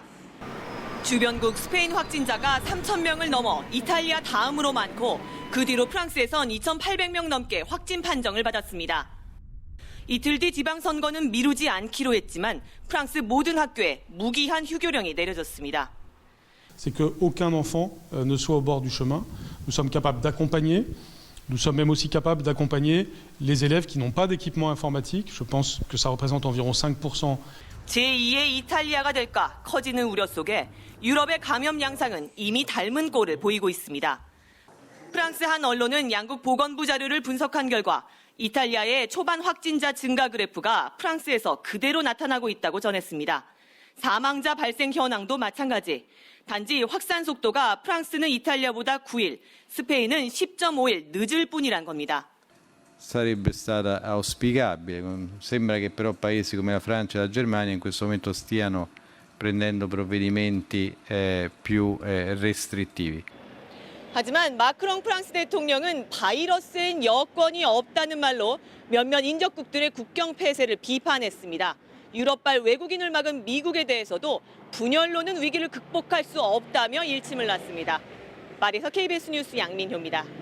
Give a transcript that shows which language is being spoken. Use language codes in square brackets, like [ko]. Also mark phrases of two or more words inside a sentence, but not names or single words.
[ko] 주변국 스페인 확진자가 3,000명을 넘어 이탈리아 다음으로 많고 그 뒤로 프랑스에선 2,800명 넘게 확진 판정을 받았습니다. 이틀 뒤 지방선거는 미루지 않기로 했지만 프랑스 모든 학교에 무기한 휴교령이 내려졌습니다. [fr] C'est qu'aucun enfant ne soit au bord du chemin. Nous sommes capables d'accompagner. Nous sommes même aussi capables d'accompagner les élèves qui n'ont pas d'équipement informatique. Je pense que ça représente environ 5%. [ko] 제2의 이탈리아가 될까 커지는 우려 속에 유럽의 감염 양상은 이미 닮은 꼴을 보이고 있습니다. 프랑스 한 언론은 양국 보건부 자료를 분석한 결과 이탈리아의 초반 확진자 증가 그래프가 프랑스에서 그대로 나타나고 있다고 전했습니다. 사망자 발생 현황도 마찬가지. 단지 확산 속도가 프랑스는 이탈리아보다 9일, 스페인은 10.5일 늦을 뿐이란 겁니다. [it] Sarebbe stata auspicabile. Sembra che però paesi come la Francia e la Germania in questo momento stiano prendendo provvedimenti più restrittivi. [ko] 하지만 마크롱 프랑스 대통령은 바이러스엔 여권이 없다는 말로 몇몇 인접국들의 국경 폐쇄를 비판했습니다. 유럽발 외국인을 막은 미국에 대해서도 분열로는 위기를 극복할 수 없다며 일침을 놨습니다. 파리에서 KBS 뉴스 양민효입니다.